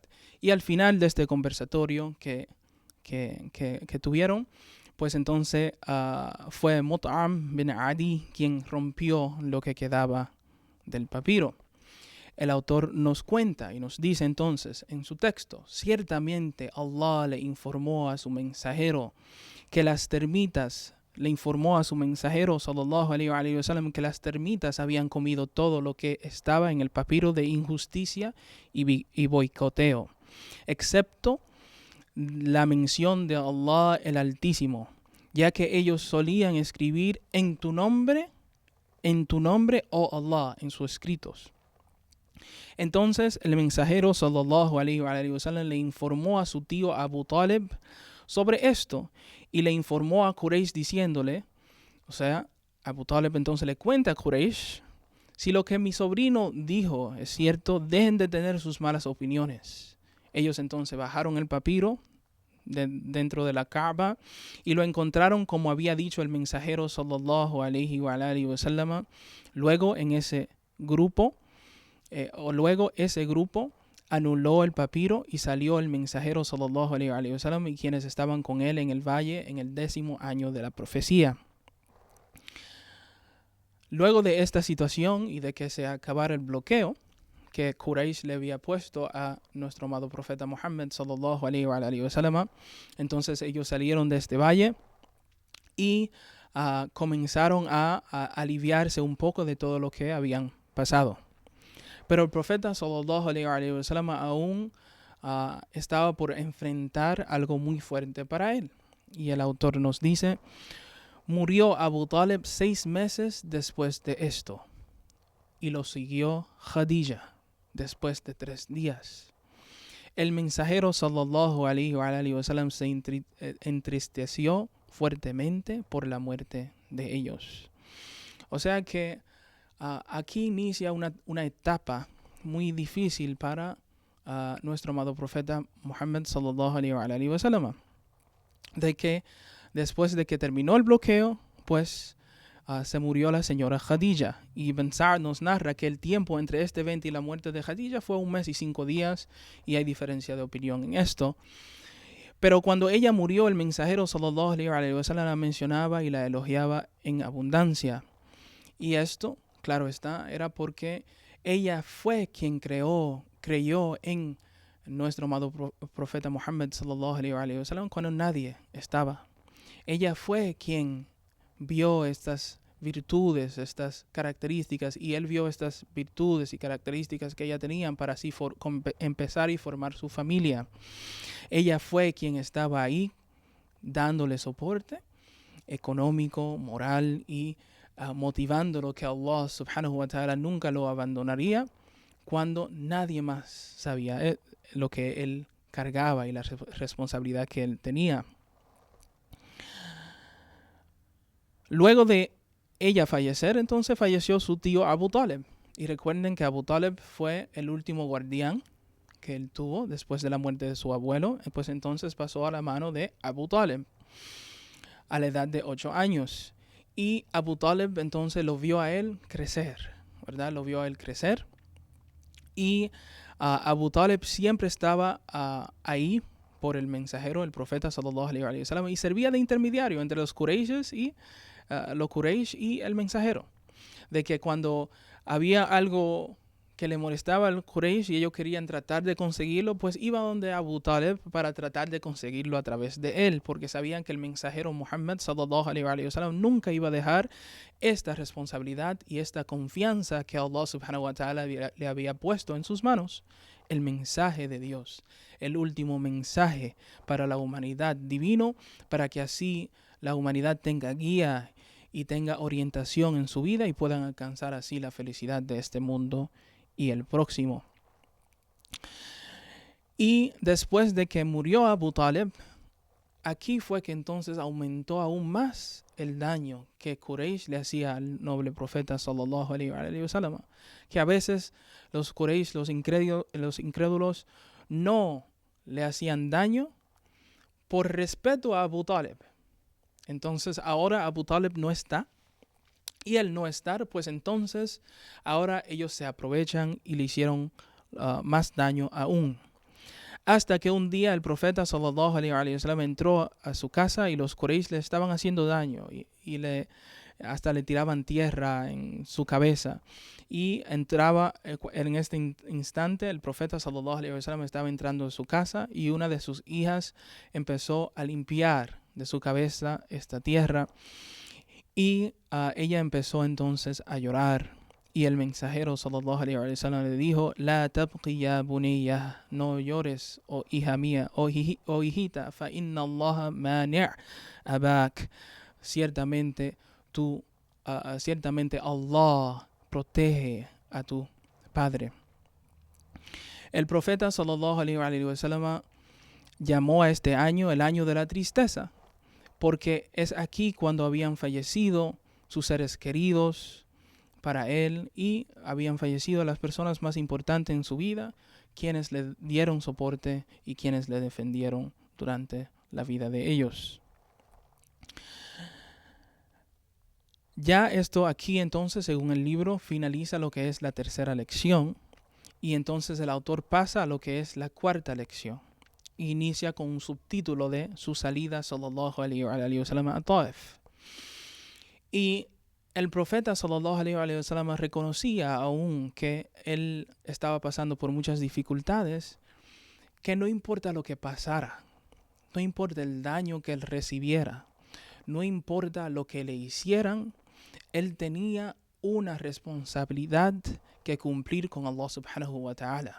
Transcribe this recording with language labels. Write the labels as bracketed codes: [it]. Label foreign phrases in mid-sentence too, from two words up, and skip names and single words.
[es] Y al final de este conversatorio que tuvieron, pues entonces fue Mut'am bin Adi quien rompió lo que quedaba del papiro. El autor nos cuenta y nos dice entonces en su texto: ciertamente Allah le informó a su mensajero que las termitas, [ar] صلى الله عليه وسلم, [es] que las termitas habían comido todo lo que estaba en el papiro de injusticia y boicoteo, excepto la mención de Allah el Altísimo, ya que ellos solían escribir en tu nombre, oh Allah, en sus escritos. Entonces el mensajero [ar] صلى الله عليه وسلم [es] le informó a su tío Abu Talib sobre esto, y le informó a Quraysh diciéndole, o sea, Abu Talib entonces le cuenta a Quraysh: si lo que mi sobrino dijo es cierto, dejen de tener sus malas opiniones. Ellos entonces bajaron el papiro dentro de la Kaaba y lo encontraron como había dicho el mensajero [ar] صلى الله عليه وسلم. [es] Luego ese grupo anuló el papiro y salió el mensajero [ar] صلى الله عليه وسلم [es] y quienes estaban con él en el valle en el 10º año de la profecía. Luego de esta situación y de que se acabara el bloqueo que Quraysh le había puesto a nuestro amado profeta Muhammad [ar] صلى الله عليه وسلم, [es] entonces ellos salieron de este valle y comenzaron a aliviarse un poco de todo lo que habían pasado. Pero el profeta [ar] صلى الله عليه وسلم [es] aún estaba por enfrentar algo muy fuerte para él. Y el autor nos dice: murió Abu Talib 6 meses después de esto, y lo siguió Khadija después de 3 días. El mensajero [ar] صلى الله عليه وسلم [es] se entristeció fuertemente por la muerte de ellos. O sea que aquí inicia una etapa muy difícil para nuestro amado profeta Muhammad [ar] صلى الله عليه وسلم, [es] de que después de que terminó el bloqueo, pues se murió la señora Khadija. Y Ibn Sa'd nos narra que el tiempo entre este evento y la muerte de Khadija fue 1 mes y 5 días, y hay diferencia de opinión en esto. Pero cuando ella murió, el mensajero [ar] صلى الله عليه وسلم [es] la mencionaba y la elogiaba en abundancia. Y esto, claro está, era porque ella fue quien creyó en nuestro amado profeta Muhammad [ar] صلى الله عليه وسلم [es] cuando nadie estaba. Ella fue quien vio estas virtudes, estas características, y él vio estas virtudes y características que ella tenía para así empezar y formar su familia. Ella fue quien estaba ahí dándole soporte económico, moral y motivándolo que Allah [ar] سبحانه وتعالى [es] nunca lo abandonaría cuando nadie más sabía lo que él cargaba y la responsabilidad que él tenía. Luego de ella fallecer, entonces falleció su tío Abu Talib. Y recuerden que Abu Talib fue el último guardián que él tuvo después de la muerte de su abuelo. Pues entonces pasó a la mano de Abu Talib a la edad de 8 años. Y Abu Talib entonces lo vio a él crecer, ¿verdad? Lo vio a él crecer. Y Abu Talib siempre estaba ahí por el mensajero, el profeta [ar] صلى الله عليه وسلم, [es] y servía de intermediario entre los Quraysh y el mensajero. De que cuando había algo que le molestaba al Quraysh y ellos querían tratar de conseguirlo, pues iba donde Abu Talib para tratar de conseguirlo a través de él, porque sabían que el mensajero Muhammad [ar] صلى الله عليه وسلم [es] nunca iba a dejar esta responsabilidad y esta confianza que Allah [ar] سبحانه وتعالى [es] le había puesto en sus manos. El mensaje de Dios, el último mensaje para la humanidad divino, para que así la humanidad tenga guía y tenga orientación en su vida y puedan alcanzar así la felicidad de este mundo y el próximo. Y después de que murió Abu Talib, aquí fue que entonces aumentó aún más el daño que Quraysh le hacía al noble profeta [ar] صلى الله عليه وسلم, [es] que a veces los Quraysh, los incrédulos, no le hacían daño por respeto a Abu Talib. Entonces ahora Abu Talib no está, y al no estar, pues entonces ahora ellos se aprovechan y le hicieron más daño aún. Hasta que un día el profeta [ar] صلى الله عليه وسلم [es] entró a su casa y los Quraysh le estaban haciendo daño y hasta le tiraban tierra en su cabeza. Y entraba en este instante, el profeta [ar] صلى الله عليه وسلم [es] estaba entrando a su casa y una de sus hijas empezó a limpiar de su cabeza esta tierra. Y ella empezó entonces a llorar. Y el mensajero [ar] صلى الله عليه وسلم [es] le dijo: [ar] لا تبكي يا بنية, [es] no llores, oh hija mía, oh hijita, [ar] فإن الله مانع أباك. [es] Ciertamente Allah protege a tu padre. El profeta [ar] صلى الله عليه وسلم [es] llamó a este año el año de la tristeza, porque es aquí cuando habían fallecido sus seres queridos para él y habían fallecido las personas más importantes en su vida, quienes le dieron soporte y quienes le defendieron durante la vida de ellos. Ya esto aquí entonces, según el libro, finaliza lo que es la tercera lección y entonces el autor pasa a lo que es la cuarta lección. Inicia con un subtítulo de su salida [ar] صلى الله عليه وسلم [es] a Taif. Y el profeta [ar] صلى الله عليه وسلم [es] reconocía aún que él estaba pasando por muchas dificultades, que no importa lo que pasara, no importa el daño que él recibiera, no importa lo que le hicieran, él tenía una responsabilidad que cumplir con Allah [ar] سبحانه وتعالى.